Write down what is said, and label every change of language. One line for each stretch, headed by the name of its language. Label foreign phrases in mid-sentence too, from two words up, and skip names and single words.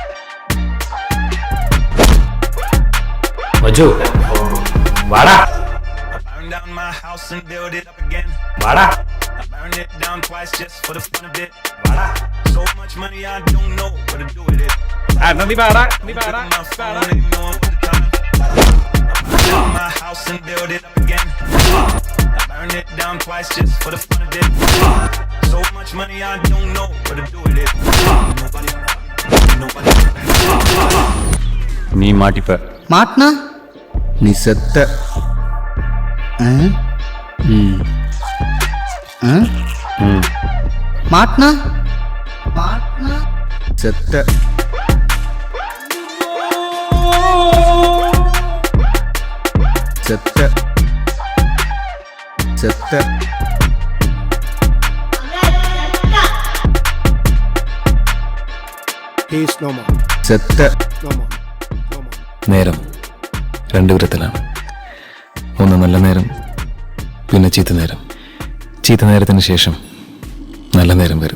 Malayalam: മജു വാടാ വാടാ. നീ വാടാ, നീ വാടാ.
English: Burn it down twice just for the fun of it. So much money I don't know what to do with it. Nobody.
Tamil: நீ மாட்டிப்ப. மாட்னா நீ செத்த. மாட்னா மாட்னா செத்த. செத்த செத்த. സെത്ത.
Malayalam: നേരം രണ്ട് വിധത്തിലാണ്. ഒന്ന് നല്ല നേരം, പിന്നെ ചീത്ത നേരം. ചീത്ത നേരത്തിന് ശേഷം നല്ല നേരം വരും.